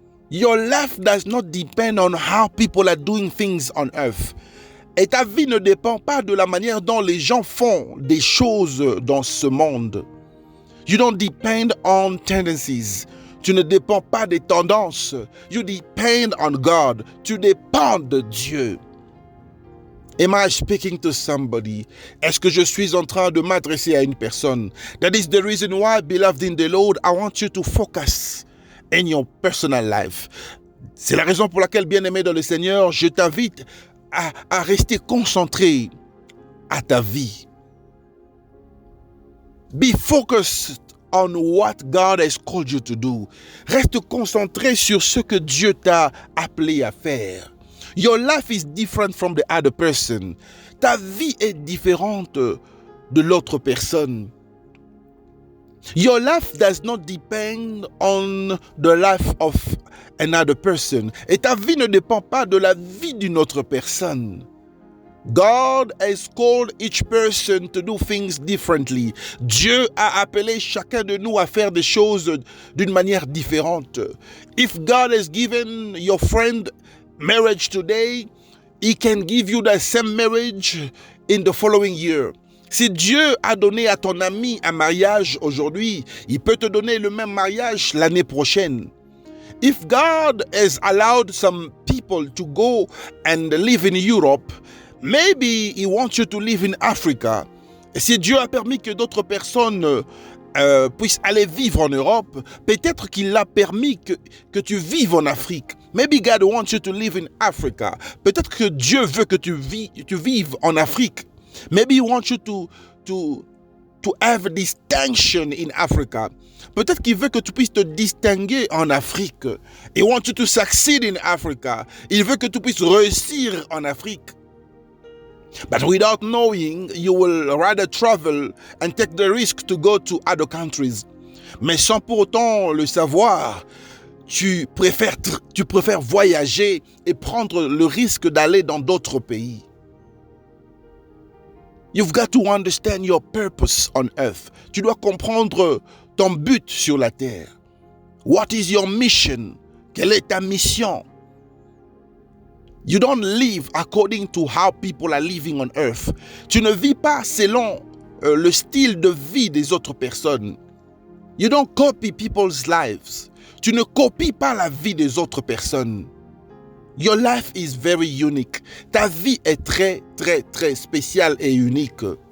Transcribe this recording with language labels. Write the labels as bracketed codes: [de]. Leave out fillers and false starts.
[en] Your life does not depend on how people are doing things on earth. [fr] Et ta vie ne dépend pas de la manière dont les gens font des choses dans ce monde. [en] You don't depend on tendencies. [fr] Tu ne dépends pas des tendances. [en] You depend on God. [fr] Tu dépends de Dieu. [en] Am I speaking to somebody? [fr] Est-ce que je suis en train de m'adresser à une personne? [en] That is the reason why, beloved in the Lord, I want you to focus in your personal life. [fr] C'est la raison pour laquelle, bien-aimé dans le Seigneur, je t'invite à rester concentré à ta vie. [en] Be focused on what God has called you to do. [fr] Reste concentré sur ce que Dieu t'a appelé à faire. [en] Your life is different from the other person. [fr] Ta vie est différente de l'autre personne. [en] Your life does not depend on the life of another person. [fr] Et ta vie ne dépend pas de la vie d'une autre personne. [en] God has called each person to do things differently. [fr] Dieu a appelé chacun de nous à faire des choses d'une manière différente. [en] If God has given your friend marriage today, He can give you the same marriage in the following year. [fr] Si Dieu a donné à ton ami un mariage aujourd'hui, il peut te donner le même mariage l'année prochaine. [en] If God has allowed some people to go and live in Europe, maybe He wants you to live in Africa. [fr] Et si Dieu a permis que d'autres personnes puissent aller vivre en Europe, peut-être qu'il a permis que tu vives en Afrique. [en] Maybe God wants you to live in Africa. [fr] Peut-être que Dieu veut que tu vives en Afrique. [en] Maybe He wants you to have a distinction in Africa. [fr] Peut-être qu'il veut que tu puisses te distinguer en Afrique. [en] He wants you to succeed in Africa. [fr] Il veut que tu puisses réussir en Afrique. [en] But without knowing, you will rather travel and take the risk to go to other countries. [fr] Mais sans pour autant le savoir, tu préfères voyager et prendre le risque d'aller dans d'autres pays. [en] You've got to understand your purpose on earth. [fr] Tu dois comprendre ton but sur la terre. [en] What is your mission? [fr] Quelle est ta mission? [en] You don't live according to how people are living on earth. [fr] Tu ne vis pas selon le style de vie des autres personnes. [en] You don't copy people's lives. [fr] Tu ne copies pas la vie des autres personnes. [en] Your life is very unique. [fr] Ta vie est très, très, très spéciale et unique.